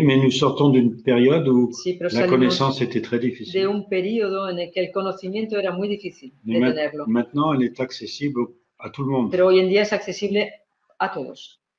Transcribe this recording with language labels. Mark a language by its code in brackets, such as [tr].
[fr] mais nous sortons d'une période où la connaissance était très difficile. [es] De un periodo en el que el conocimiento era muy difícil de tenerlo. [fr] Maintenant, elle est accessible à tout le monde. [es] Pero hoy en día es accesible a todos.